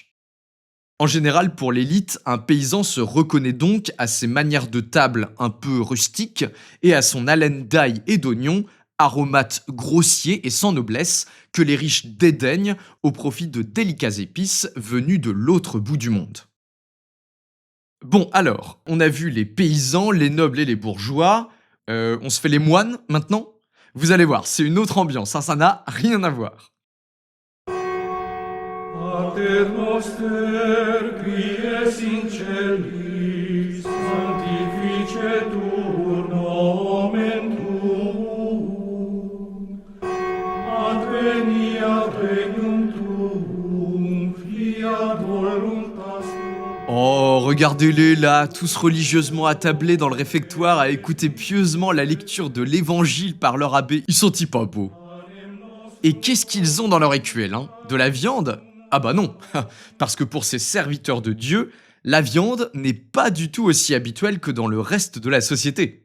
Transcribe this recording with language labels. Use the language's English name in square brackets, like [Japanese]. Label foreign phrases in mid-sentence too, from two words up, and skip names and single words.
[French] En général, pour l'élite, un paysan se reconnaît donc à ses manières de table un peu rustiques et à son haleine d'ail et d'oignon, aromates grossiers et sans noblesse, que les riches dédaignent au profit de délicats épices venus de l'autre bout du monde. Bon alors, on a vu les paysans, les nobles et les bourgeois, on se fait les moines maintenant? Vous allez voir, c'est une autre ambiance, hein, ça n'a rien à voir. [Latin] Pater noster, qui es in celis, sanctificetur nomen tuum, adveniat regnum tuum, fiat voluntas tuum. [French] Oh, regardez-les là, tous religieusement attablés dans le réfectoire à écouter pieusement la lecture de l'évangile par leur abbé. Ils sont-ils pas beaux? Et qu'est-ce qu'ils ont dans leur écuelle, hein? De la viande? Ah bah non, parce que pour ces serviteurs de Dieu, la viande n'est pas du tout aussi habituelle que dans le reste de la société.